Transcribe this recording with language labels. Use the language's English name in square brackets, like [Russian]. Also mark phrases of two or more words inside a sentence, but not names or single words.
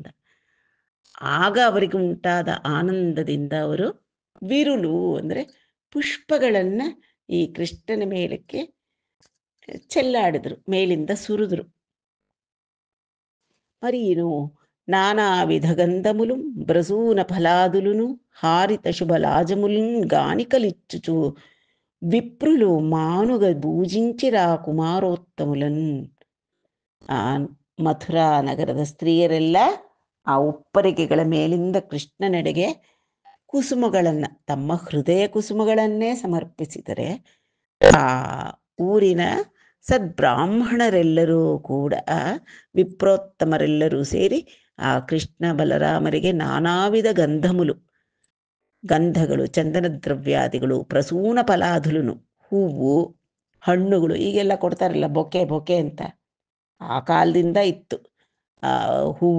[Kannada] ಆಗ ಅವರಿಗೆ ಉಂಟಾದ ಆನಂದದಿಂದ ಅವರು ವಿರುಳು ಅಂದರೆ ಪುಷ್ಪಗಳನ್ನ ಈ ಕೃಷ್ಣನ ಮೇಲಕ್ಕೆ ಚೆಲ್ಲಾಡಿದ್ರು, ಮೇಲಿಂದ ಸುರಿದ್ರು. [Telugu] మరీను నానా విధ ಗಂಧములు బ్రసూన ఫలాదులును హారిత శుభలాజములున్ గానికలిచ్చుచు విప్రులు మానుగ పూజించిరా ಕುಮಾರೋತ್ತಮುಲನ್. [Kannada] ಆ ಮಥುರಾ ನಗರದ ಸ್ತ್ರೀಯರೆಲ್ಲ ಆ ಉಪ್ಪರಿಗೆಗಳ ಮೇಲಿಂದ ಕೃಷ್ಣನೆಡೆಗೆ ಕುಸುಮಗಳನ್ನ, ತಮ್ಮ ಹೃದಯ ಕುಸುಮಗಳನ್ನೇ ಸಮರ್ಪಿಸಿದರೆ ಆ ಊರಿನ ಸದ್ಬ್ರಾಹ್ಮಣರೆಲ್ಲರೂ ಕೂಡ, ವಿಪ್ರೋತ್ತಮರೆಲ್ಲರೂ ಸೇರಿ ಆ ಕೃಷ್ಣ ಬಲರಾಮರಿಗೆ ನಾನಾ ವಿಧ ಗಂಧಗಳು, ಚಂದನ ದ್ರವ್ಯಾದಿಗಳು, [Telugu] ప్రసూన ఫలాదులును, [Kannada] ಹೂವು ಹಣ್ಣುಗಳು, ಈಗೆಲ್ಲ ಕೊಡ್ತಾರಲ್ಲ ಬೊಕೆ ಅಂತ, ಆ ಕಾಲದಿಂದ ಇತ್ತು.